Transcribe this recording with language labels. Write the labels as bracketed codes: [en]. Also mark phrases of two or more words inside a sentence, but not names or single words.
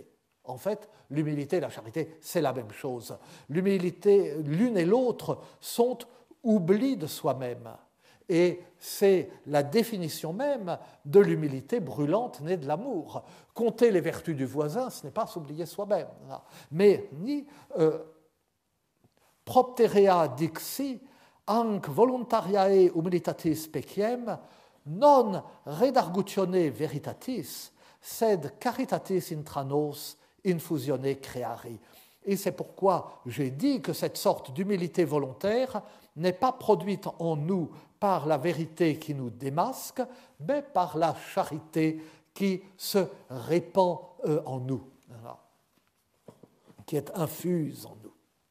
[fr] En fait, l'humilité et la charité, c'est la même chose. L'humilité, l'une et l'autre, sont oubli de soi-même. Et c'est la définition même de l'humilité brûlante née de l'amour. Compter les vertus du voisin, ce n'est pas s'oublier soi-même. [la] Mais ni propterea dixi, anc voluntariae humilitatis speciem, non redargutione veritatis, sed caritatis intra nos infusione creari. [fr] Et c'est pourquoi j'ai dit que cette sorte d'humilité volontaire n'est pas produite en nous par la vérité qui nous démasque, mais par la charité qui se répand en nous, qui est infuse en nous.